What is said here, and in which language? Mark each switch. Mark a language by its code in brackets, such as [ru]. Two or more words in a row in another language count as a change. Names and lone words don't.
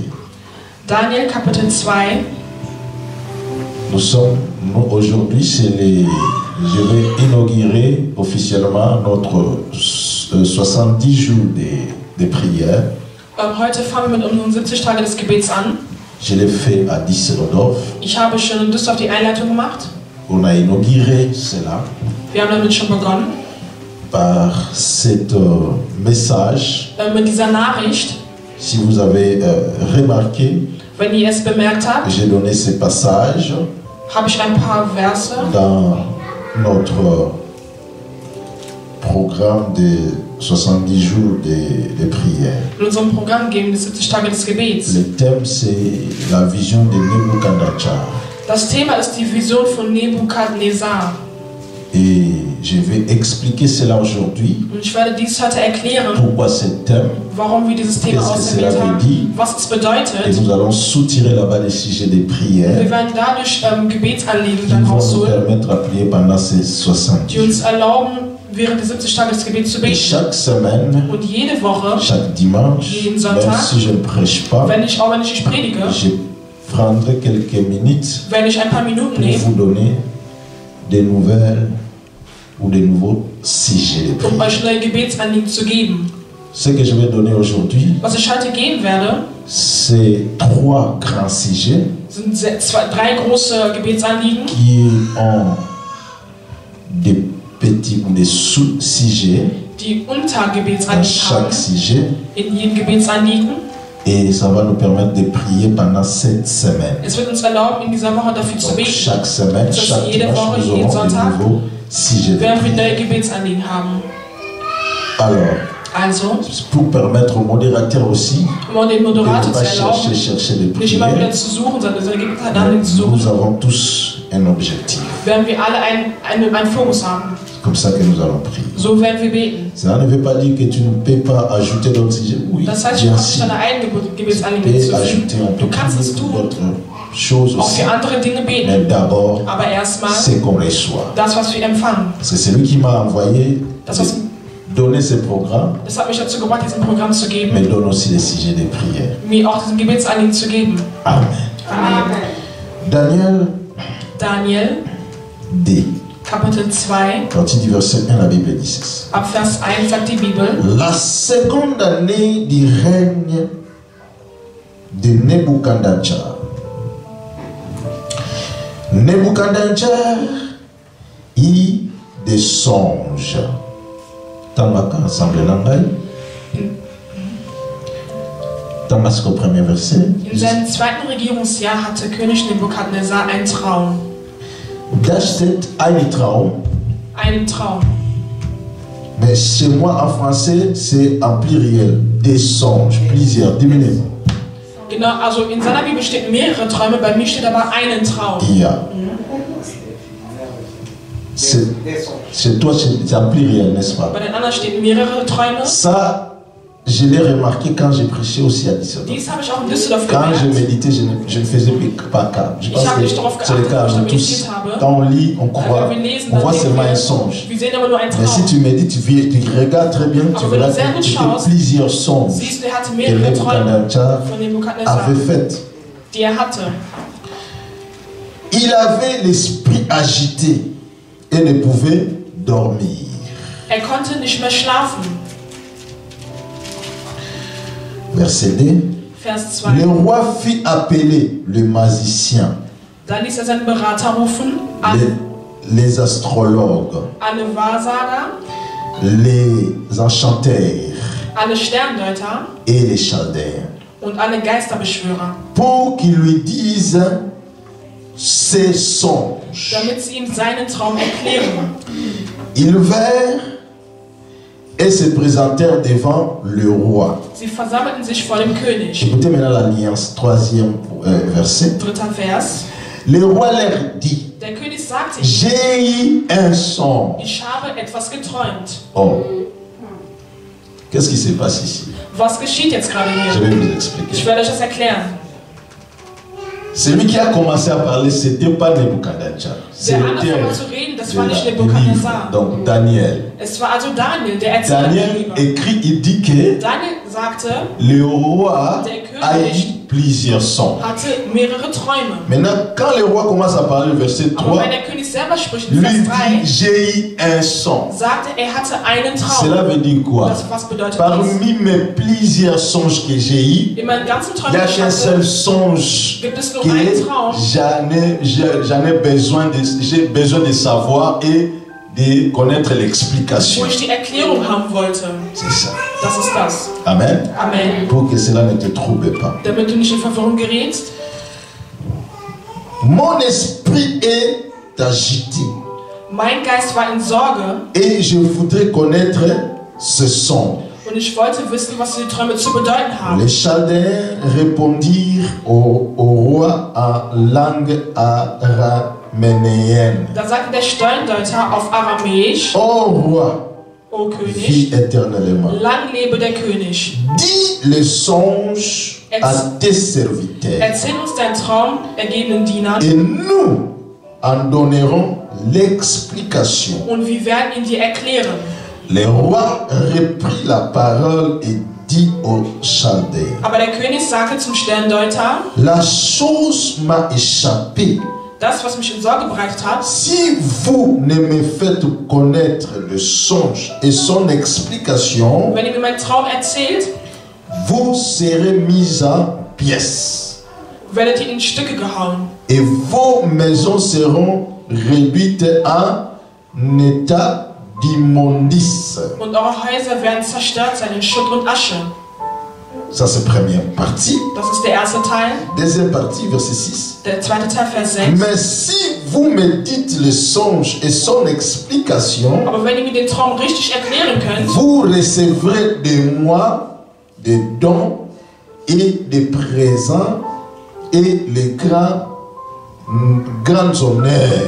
[de] Daniel Kapitel 2. [fr] Aujourd'hui, je vais inaugurer officiellement notre 70 jours de prière. [de] Heute fangen wir mit unseren 70 Tage des Gebets an. [fr] Je l'ai fait à Düsseldorf. [de] Ich habe schon in Düsseldorf die Einleitung gemacht. [fr] On a inauguré cela. [de] Wir haben damit schon begonnen. [fr] Par cet message. [de] Mit dieser Nachricht. [fr] Si vous avez remarqué, [de] wenn ihr es bemerkt habt, [fr] j'ai donné ces passages [de] habe ich ein paar Verse [fr] dans notre programme de 70 jours de prière. [de] In unserem Programm gegen die 70 Tage des Gebets. [fr] Le thème, c'est la vision de Nebuchadnezzar. [de] Das Thema ist die Vision von Nebukadnezar. [fr] Et je vais expliquer cela aujourd'hui. [de] Und ich werde dies heute erklären. [fr] Pourquoi ce thème? [de] Warum wir dieses Thema ausgewählt haben? Was es bedeutet? [fr] Et nous allons soutirer là-bas les sujets de prière. [de] Wir werden dadurch Gebetsanliegen [fr] Qui [de] dann [fr] vont nous [de] rausholen, [fr] permettre à prier pendant ces 60 [de] die uns erlauben, während der 70 Tage des Gebets zu [fr] Et [de] beten. [fr] chaque semaine, [de] Und jede Woche, [fr] chaque dimanche, [de] jeden Sonntag, [fr] même si je ne prêche pas, [de] wenn ich nicht predige, [fr] je prendrai quelques minutes [de] werde ich ein paar Minuten [fr] pour [de] nehmen, [fr] vous donner des nouvelles ou des nouveaux sujets de prière. [de] euch neue Gebetsanliegen zu geben. [fr] Ce que je vais donner aujourd'hui, [de] Was ich heute geben werde, [fr] c'est 3 grands sujets [de] sind 3 große Gebetsanliegen, [fr] qui ont des petits ou des sous-sujets [de] die [fr] dans [de] Untergebetsanliegen [fr] chaque [de] haben, [fr] sujet. [de] in jedem Gebetsanliegen. [fr] Et ça va nous permettre de prier pendant cette semaine. [de] Es wird uns erlauben, in dieser Woche dafür zu [fr] Donc, [de] beten. [fr] chaque semaine, [de] Das heißt, [fr] chaque [de] jede [fr] dimanche, [de] Woche, [fr] nous [de] jeden [fr] aurons des [de] Sonntag [fr] nouveaux sujets de [de] werden wir neue [fr] prière. [de] Gebetsanliegen haben. [fr] Alors, pour permettre au modérateur aussi [de] Um den [fr] de ne [de] Moderator [fr] pas [de] zu erlauben, [fr] chercher des [de] nicht immer wieder [fr] prières, [de] zu suchen, sondern seine Gebetsanliegen zu [fr] nous [de] suchen, [fr] avons tous un objectif. [de] werden wir alle einen Fokus haben. [fr] C'est comme ça que nous allons prier. [de] So werden wir beten. [fr] Cela ne veut pas dire que tu ne peux pas ajouter d'autres sujets. Oui, [de] Das heißt, du [fr] bien [de] kannst nicht [fr] sûr. [de] deine eigenen [fr] Tu [de] Gebetsanliegen [fr] peux [de] hinzufügen. [fr] ajouter, on [de] Du [fr] peut [de] kannst es [fr] prier [de] tun, [fr] d'autres choses [de] auch [fr] aussi. [de] für andere Dinge [fr] Mais [de] beten. [fr] d'abord, [de] Aber erstmal [fr] c'est qu'on reçoit. [de] das, was wir empfangen. [fr] Parce que c'est lui qui m'a envoyé [de] Das, was, [fr] donner ce programme, [de] das hat mich dazu gebracht, diesen Programm zu [fr] mais [de] geben, [fr] donne aussi les sujets de prière. [de] mir auch diesen Gebetsanliegen zu geben. [fr] Amen. [de] Amen. [fr] Daniel [de] Daniel, [fr] D. [de] Kapitel 2, [fr] À partir du verset 1, la Bible dit ceci. [de] ab Vers 1 sagt die Bibel: [fr] La seconde année du règne de Nebuchadnezzar. Nebuchadnezzar eut des songes. [ln] Tangaka ensemble langai. Tangaka [fr] au premier verset. [de] In seinem zweiten Regierungsjahr hatte König Nebukadnezar einen Traum. Das steht ein Traum. Einen Traum. [fr] Mais chez moi en français, c'est en pluriel. Des songes, plusieurs. Diminuez. [de] Genau, also in seiner Bibel steht mehrere Träume, bei mir steht aber einen Traum. Ja. [fr] C'est toi, c'est en pluriel, n'est-ce pas? [de] Bei den anderen stehen mehrere Träume. [fr] Ça, je l'ai remarqué quand j'ai prêché aussi à Düsseldorf. [de] Dies habe ich auch in Düsseldorf [fr] Quand je [de] gemerkt. [fr] méditais, je ne faisais pas cas. Je pense [de] habe [fr] que [de] nicht darauf [fr] c'est le [de] geachtet, [fr] cas [de] als ich [fr] de [de] da [fr] tous. [de] meditiert habe. [fr] Quand on lit, on croit, [de] Wenn wir lesen, [fr] on [de] dann [fr] voit [de] denken [fr] seulement [de] wir, [fr] un songe. [de] wir sehen aber nur einen [fr] Mais si [de] Traum. [fr] tu médites, tu regardes très bien, tu [de] Aber wenn [fr] verras [de] du sehr gut [fr] que c'était [de] schaust, [fr] plusieurs songes [de] Siehst du, er hatte [fr] que [de] mehrere Träume [fr] Nebuchadnezzar [de] von Nebukadnezar, [fr] avait fait. [de] die er hatte. [fr] Il avait l'esprit agité et ne pouvait dormir. [de] Er konnte nicht mehr schlafen. [fr] Verset 2. [de] Vers [fr] Le [de] 2. [fr] roi fit appeler le magicien, [de] Da ließ er seinen Berater rufen, [fr] les astrologues, [de] alle Wahrsager, [fr] les enchanteurs [de] alle Sterndeuter [fr] et les chaldéens, [de] und alle Geisterbeschwörer, [fr] pour qu'ils lui disent ses songes. songe. [de] damit sie ihm seinen Traum erklären. [fr] Ils vinrent et se présentèrent devant le roi. [de] Sie versammelten sich vor dem König. [fr] Écoutez maintenant la nuance, troisième verset. [de] Dritter Vers. [fr] Le roi leur dit, [de] Der König sagte, [fr] j'ai eu un songe. [de] ich habe etwas geträumt. [fr] Oh, qu'est-ce qui se passe ici? [de] Was geschieht jetzt gerade [fr] Je [de] hier? [fr] vais vous [de] Ich [fr] expliquer. [de] werde euch das erklären. [fr] Celui qui a commencé à parler, ce n'était pas Nebuchadnezzar. [de] Der angefangen [fr] C'était [de] hat zu reden, das [fr] de [de] war nicht [fr] du livre, [de] Nebukadnezar. [fr] donc Daniel. [de] Es war also Daniel, der erzählte [fr] Daniel [de] darüber. [fr] écrit, il dit que [de] Daniel sagte, [fr] le roi [de] Der [fr] a [de] König [fr] eu plusieurs songes. [de] hatte mehrere Träume. [fr] Maintenant, quand le roi commence à parler, verset [de] Aber [fr] 3, [de] wenn der König selber spricht, in [fr] lui [de] Vers [fr] dit, [de] 3, [fr] j'ai eu un songe. [de] sagte er hatte einen [fr] Cela [de] Traum. [fr] veut dire quoi? [de] Was bedeutet das? [fr] Parmi mes plusieurs songes que j'ai eus, [de] In meinen ganzen [fr] il [de] Träumen, [fr] n'y a [de] die ich [fr] qu'un seul [de] hatte, [fr] songe [de] gibt es nur [fr] que [de] einen Traum, [fr] j'ai besoin de savoir et de connaître l'explication. [de] wo ich die Erklärung haben wollte. [fr] C'est ça. [de] Das ist das. [fr] Amen. [de] Amen. [fr] Pour que cela ne te trouble pas. [de] Damit du nicht in Verwirrung gerätst. [fr] Mon esprit est agité [de] Mein Geist war in Sorge [fr] et je voudrais connaître ce son. [de] und ich wollte wissen, was die Träume zu bedeuten haben. [fr] Les Chaldéens répondirent au roi en langue araméenne. [de] Da sagte der Sterndeuter auf Aramäisch, [fr] Ô roi, [de] O [fr] vis [de] König, [fr] éternellement. [de] lang lebe der König. [fr] Dis le songe à tes serviteurs [de] Erzähl uns deinen Traum, ergebenen Dienern, [fr] et nous en donnerons l'explication. [de] und wir werden ihn dir erklären. [fr] Le roi reprit la parole et dit aux Chaldéens, [de] Aber der König sagte zum Sterndeuter, [fr] la chose m'a échappé. [de] das, was mich in Sorge bereitet hat, [fr] Si vous ne me faites connaître le songe et son explication, [de] wenn ihr mir meinen Traum erzählt, [fr] vous serez mis en pièces [de] werdet ihr in Stücke gehauen [fr] et vos maisons seront réduites en état d'immondice. [de] und eure Häuser werden zerstört sein in Schutt und Asche. [fr] Ça c'est la première partie. [de] Das ist der erste Teil. [fr] Deuxième partie, verset 6. [de] Der zweite Teil, Vers 6. [fr] Mais si vous me dites le songe et son explication, [de] Aber wenn ihr mir den Traum richtig erklären könnt, [fr] vous recevrez de moi des dons et des présents et les grands honneurs.